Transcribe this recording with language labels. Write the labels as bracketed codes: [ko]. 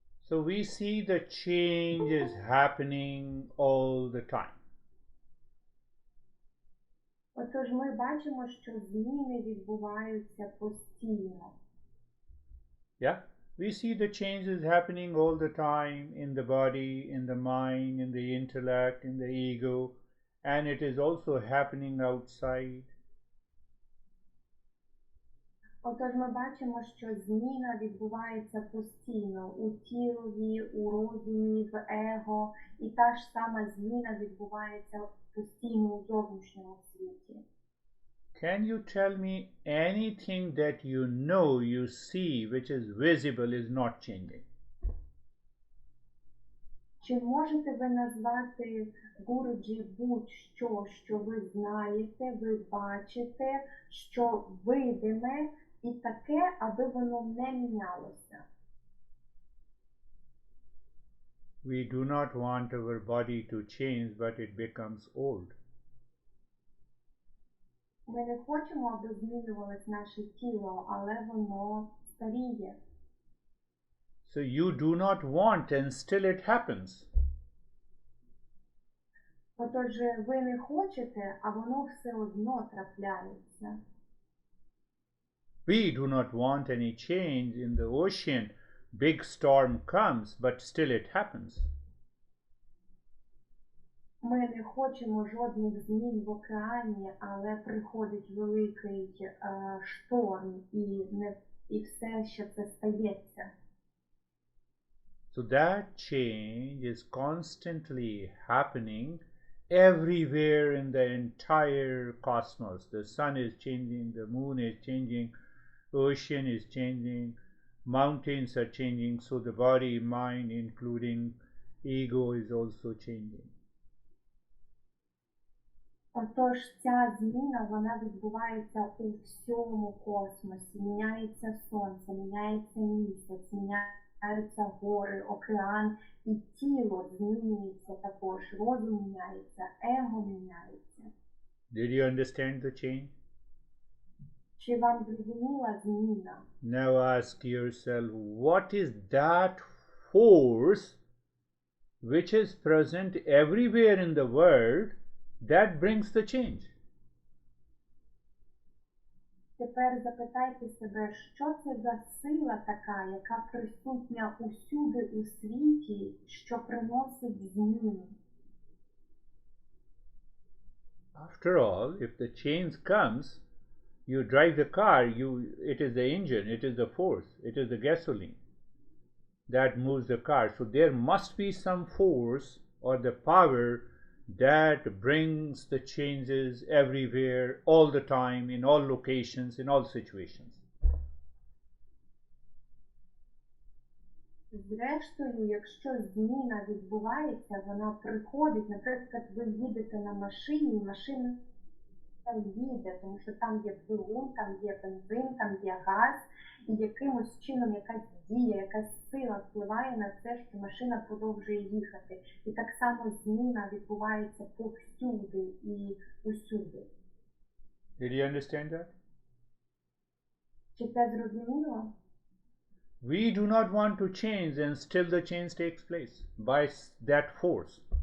[en] So we see the change is happening all the time. [uk] Отож, ми бачимо, що зміни відбуваються постійно. [en] Yeah? We see the change is happening all the time in the body, in the mind, in the intellect, in the ego, and it is also happening outside. [uk] Отож, ми бачимо, що зміна відбувається постійно у тілі, у розумі, в его, і та ж сама зміна відбувається постійно у зовнішньому світі. [en] Can you tell me anything that you see, which is visible, is not changing? [uk] Чи можете ви назвати, Гурджі, будь-що, що ви знаєте, ви бачите, що видиме і таке, аби воно не мінялося? [en] We do not want our body to change, but it becomes old. [uk] Ми не хочемо, аби змінювалось наше тіло, але воно старіє. [en] So you do not want, and still it happens. [uk] Отож, ви не хочете, а воно все одно трапляється. [en] We do not want any change in the ocean. Big storm comes, but still it happens. [uk] Ми не хочемо жодних змін в океані, але приходить великий шторм, і все, що це стається. [en] So that change is constantly happening everywhere in the entire cosmos. The sun is changing, the moon is changing, ocean is changing, mountains are changing, so the body, mind, including ego, is also changing. [uk] Отож, ця зміна, вона відбувається у всьому космосі. Міняється сонце, міняється місяць, міняються гори, океан, і тіло змінюється також, розум міняється, его міняється. [en] Did you understand the change? [uk] Чи вам зрозуміла зміна? [en] Now ask yourself, what is that force which is present everywhere in the world that brings the change? [uk] Тепер запитайте себе, що це за сила така, яка присутня усюди у світі, що приносить зміни? [en] After all, if the change comes, you drive the car, it is the engine, it is the force, it is the gasoline that moves the car. So there must be some force or the power that brings the changes everywhere, all the time, in all locations, in all situations. [uk] Зрештою, якщо зміна відбувається, вона приходить, наприклад, ви їдете на машині, і машина їде, тому що там є двигун, там є бензин, там є газ, і якимось чином якась дія, якась сила впливає на це, що машина продовжує їхати. І так само зміна відбувається повсюди і усюди. [en] Did you understand that? [uk] Чи це зрозуміло? [en] We do not want to change, and still the change takes place by that force.